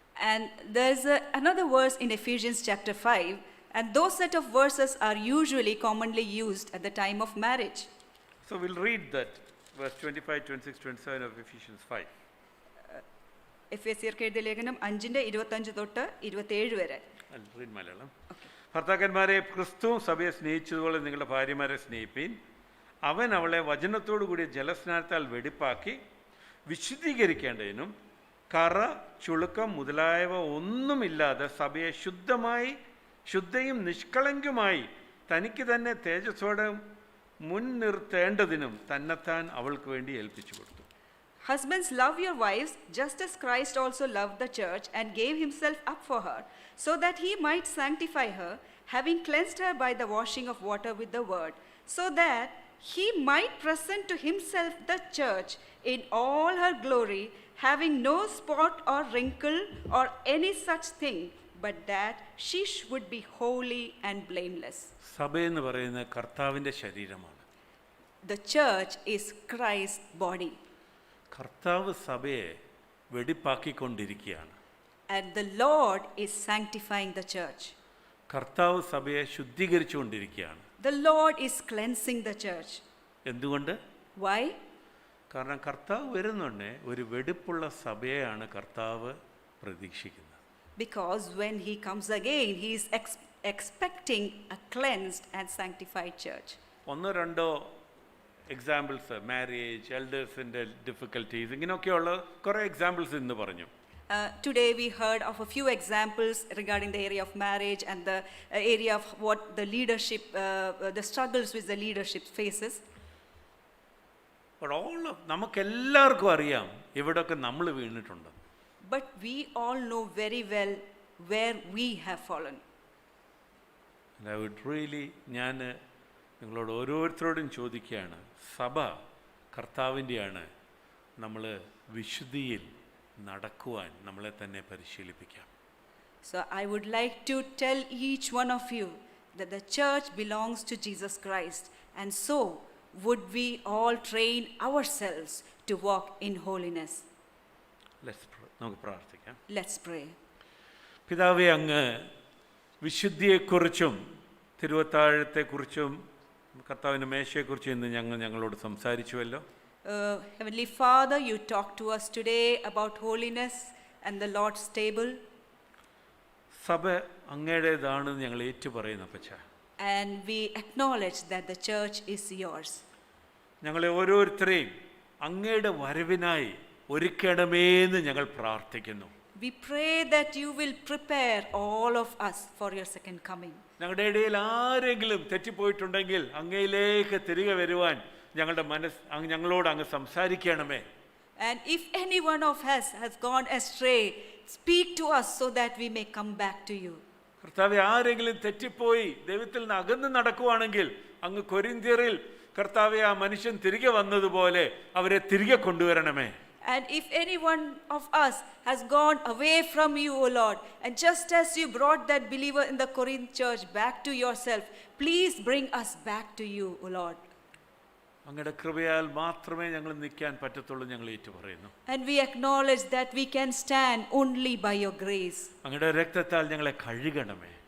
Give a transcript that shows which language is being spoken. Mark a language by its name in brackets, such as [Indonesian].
[English] And there's another verse in Ephesians chapter 5, and those set of verses are usually commonly used at the time of marriage. So we'll read that verse 25, 26, 27 of Ephesians 5. [Malayalam] എഫേസ്യർക്ക് എഴുതിയ ലേഖനം 5:25 തൊട്ട് 27 വരെ. [English] I'll read Malayalam. [Malayalam] ഭർത്താക്കന്മാരെ, ക്രിസ്തു സഭയെ സ്നേഹിച്ചതുപോലെ നിങ്ങളുടെ ഭാര്യമാരെ സ്നേഹിപ്പീൻ. അവൻ അവളെ വചനത്തോടു കൂടിയ ജലസ്നാനത്താൽ വെടിപ്പാക്കി വിശുദ്ധീകരിക്കേണ്ടതിനും കറ ചുളുക്കം മുതലായവ ഒന്നുമില്ലാതെ സഭയെ ശുദ്ധയും നിഷ്കളങ്കയുമായി തനിക്ക് തന്നെ തേജസ്സോടെ മുൻനിർത്തേണ്ടതിനും തന്നെത്താൻ അവൾക്ക് വേണ്ടി ഏൽപ്പിച്ചു കൊടുത്തു. [English] Husbands, love your wives just as Christ also loved the church and gave himself up for her, so that he might sanctify her, having cleansed her by the washing of water with the word, so that he might present to himself the church in all her glory, having no spot or wrinkle or any such thing, but that she would be holy and blameless. [Malayalam] സഭയെന്ന് പറയുന്ന കർത്താവിൻ്റെ ശരീരമാണ്. [English] The church is Christ's body, [Malayalam] കർത്താവ് സഭയെ വെടിപ്പാക്കിക്കൊണ്ടിരിക്കുകയാണ്. [English] and the Lord is sanctifying the church. [Malayalam] കർത്താവ് സഭയെ ശുദ്ധീകരിച്ചുകൊണ്ടിരിക്കുകയാണ്. [English] The Lord is cleansing the church. [Malayalam] എന്തുകൊണ്ട്? [English] Why? [Malayalam] കാരണം കർത്താവ് വരുന്നുണ്ട്, ഒരു വെടിപ്പുള്ള സഭയെയാണ് കർത്താവ് പ്രതീക്ഷിക്കുന്നത്. [English] Because when he comes again, he is expecting a cleansed and sanctified church. [Malayalam] ഒന്നോ രണ്ടോ എക്സാമ്പിൾസ്, മാരേജ്, എൽഡേഴ്സിൻ്റെ ഡിഫിക്കൽട്ടീസ്, ഇങ്ങനെയൊക്കെയുള്ള കുറേ എക്സാമ്പിൾസ് ഇന്ന് പറഞ്ഞു. [English] Today we heard of a few examples regarding the area of marriage and the area of what the leadership, the struggles which the leadership faces. [Malayalam] നമുക്കെല്ലാവർക്കും അറിയാം ഇവിടെയൊക്കെ നമ്മൾ വീണിട്ടുണ്ട്. [English] But we all know very well where we have fallen. And I would really, [Malayalam] ഞാൻ നിങ്ങളോട് ഓരോരുത്തരോടും ചോദിക്കുകയാണ്, സഭ കർത്താവിൻ്റെയാണ്. നമ്മൾ വിശുദ്ധിയിൽ നടക്കുവാൻ നമ്മളെ തന്നെ പരിശീലിപ്പിക്കാം. [English] So I would like to tell each one of you that the church belongs to Jesus Christ, and so would we all train ourselves to walk in holiness. [Malayalam] നമുക്ക് പ്രാർത്ഥിക്കാം. [English] Let's pray. [Malayalam] പിതാവേ, അങ്ങ് വിശുദ്ധിയെക്കുറിച്ചും തിരുവത്താഴത്തെക്കുറിച്ചും കർത്താവിൻ്റെ മേശയെക്കുറിച്ചും ഇന്ന് ഞങ്ങളോട് സംസാരിച്ചുവല്ലോ. [English] Heavenly Father, you talked to us today about holiness and the Lord's table. [Malayalam] സഭ അങ്ങയുടേതാണെന്ന് ഞങ്ങൾ ഏറ്റുപറയുന്നു അപ്പച്ച. [English] And we acknowledge that the church is yours. [Malayalam] ഞങ്ങളെ ഓരോരുത്തരെയും അങ്ങയുടെ വരവിനായി ഒരുക്കണമേന്ന് ഞങ്ങൾ പ്രാർത്ഥിക്കുന്നു. [English] We pray that you will prepare all of us for your second coming. [Malayalam] ഞങ്ങളുടെ ഇടയിൽ ആരെങ്കിലും തെറ്റിപ്പോയിട്ടുണ്ടെങ്കിൽ അങ്ങയിലേക്ക് തിരികെ വരുവാൻ ഞങ്ങളോട് അങ്ങ് സംസാരിക്കണമേ. [English] And if any one of us has gone astray, speak to us so that we may come back to you. [Malayalam] കർത്താവെ, ആരെങ്കിലും തെറ്റിപ്പോയി ദൈവത്തിൽ നിന്ന് അകന്ന് നടക്കുവാണെങ്കിൽ അങ്ങ് കൊരിന്ത്യരിൽ കർത്താവെ ആ മനുഷ്യൻ തിരികെ വന്നതുപോലെ അവരെ തിരികെ കൊണ്ടുവരണമേ. [English] And if any one of us has gone away from you, O Lord, and just as you brought that believer in the Corinth church back to yourself, please bring us back to you, O Lord. [Malayalam] അങ്ങയുടെ കൃപയാൽ മാത്രമേ ഞങ്ങൾ നിൽക്കാൻ പറ്റത്തുള്ളൂ ഞങ്ങൾ ഏറ്റുപറയുന്നു. [English] And we acknowledge that we can stand only by your grace. [Malayalam] അങ്ങയുടെ രക്തത്താൽ ഞങ്ങളെ കഴുകണമേ.